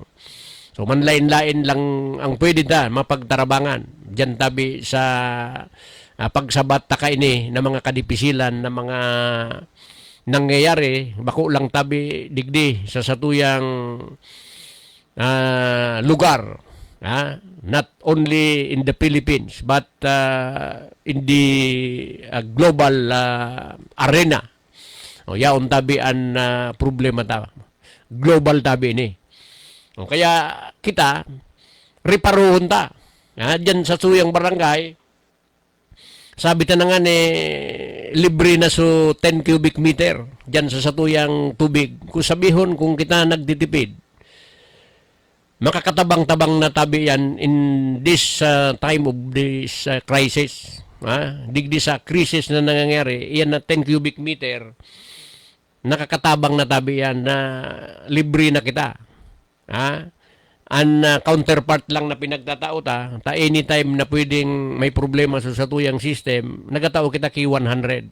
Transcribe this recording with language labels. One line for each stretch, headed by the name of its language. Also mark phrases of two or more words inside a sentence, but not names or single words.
Bikol: So manlain-lain lang ang pwede mapagtarabangan. Diyan tabi sa pagsabat taka ini na mga kadipisilan na mga nangyayari, bako lang tabi digdi sa satuyang lugar.
English: Not only in the Philippines but in the global arena.
Bikol: Yaon tabi ang problema global tabi ini. Kaya kita, riparuhon ta. Diyan sa suyang barangay, sabi ta na nga libre na so 10 cubic meter diyan sa satuyang tubig. Kung sabihon kung kita nagtitipid, makakatabang-tabang na tabi yan
English: in this time of this crisis.
Bikol: Digdi sa crisis na nangyayari, yan na 10 cubic meter, nakakatabang na tabi yan na libre na kita. Ang counterpart lang na pinagtatao ta anytime na pwedeng may problema sa satuyang system, nagatao kita ki 100.